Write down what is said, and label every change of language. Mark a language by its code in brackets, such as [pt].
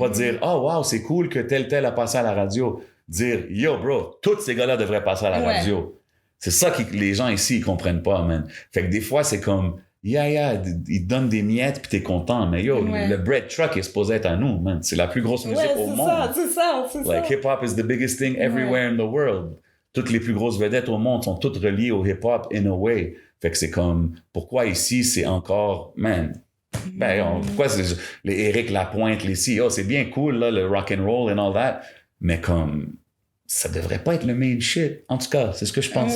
[fr] Pas dire, oh wow, c'est cool que tel a passé à la radio. Dire, yo bro, tous ces gars-là devraient passer à la radio. C'est ça que les gens ici, ils comprennent pas, man. Fait que des fois, c'est comme, ils te donnent des miettes puis t'es content. Mais yo, le bread truck est supposé être à nous, man. C'est la plus grosse musique au monde. C'est ça. [en] Like, hip-hop is the biggest thing everywhere in the world. [fr] Toutes les plus grosses vedettes au monde sont toutes reliées au hip-hop [en] in a way. [fr] Fait que c'est comme, pourquoi ici, c'est encore, man, pourquoi les Éric Lapointe, les CEO, c'est bien cool, là, le rock and roll [en] and all that, [fr] mais comme, ça devrait pas être le main shit. En tout cas, c'est ce que je pense.